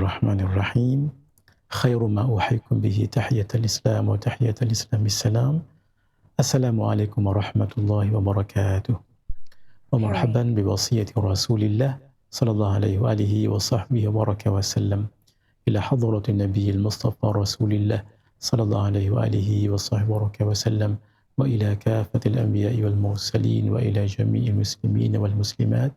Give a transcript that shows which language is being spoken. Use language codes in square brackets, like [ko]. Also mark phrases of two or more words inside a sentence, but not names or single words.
[ar] بسم الله الرحمن الرحيم. خير ما أحييكم به تحية الإسلام وتحية الإسلام بالسلام. السلام عليكم ورحمة الله وبركاته. ومرحبا بوصية رسول الله صلى الله عليه وعلى آله وصحبه وبارك وسلم إلى حضرة النبي المصطفى رسول الله صلى الله عليه وعلى آله وصحبه وبارك وسلم وإلى كافة الأنبياء والمرسلين وإلى جميع المسلمين والمسلمات.